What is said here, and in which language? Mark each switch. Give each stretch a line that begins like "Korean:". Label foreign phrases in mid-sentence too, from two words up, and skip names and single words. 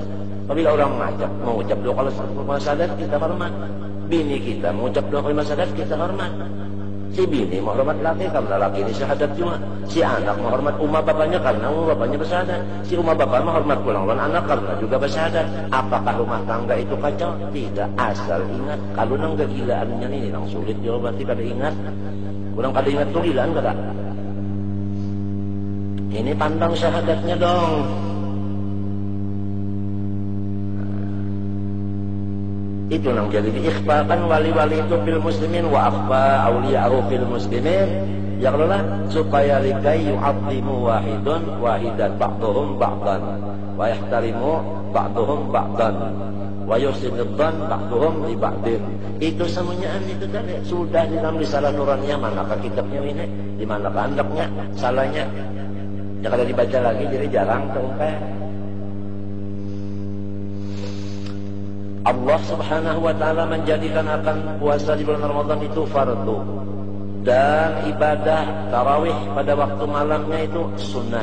Indonesian: Apabila orang mengucap doa kalau syahadat kita hormat. Bini kita mengucap doa kalau syahadat kita hormat. Si bini menghormat laki karena laki ini syahadat juga. Si anak menghormat umma bapaknya karena umma bapaknya bersyahadat. Si umma bapak menghormat pulang anak karena juga bersyahadat. Apakah rumah tangga itu kacau? Tidak.
Banjar: Asal ingat, kalau nang kegilaannya ini nang sulit juga berarti kada ingat. Kurang kada ingat tuh gilaan kada. Ini pandang syahadatnya dong. Itu nang jadi diikhfakan wali-wali itu
Arabic: في المسلمين وأخفى أولياءه في المسلمين.
Indonesian: Ya kalau lah supaya
Arabic: لكي يعظم واحدا بعضهم بعضا ويحترم بعضهم بعضا ويسندن بعضهم لبعض.
Indonesian: Itu semuanya itu tadi sudah di dalam Risalah Nuraniyah. Manakah kitabnya ini? Di manakah andaknya? Salahnya? Ya kalau dibaca lagi jadi jarang terungkap. Allah
Arabic: سبحانه وتعالى
Indonesian: menjadikan akan puasa di bulan Ramadan itu fardu, dan ibadah tarawih pada waktu malamnya itu sunat.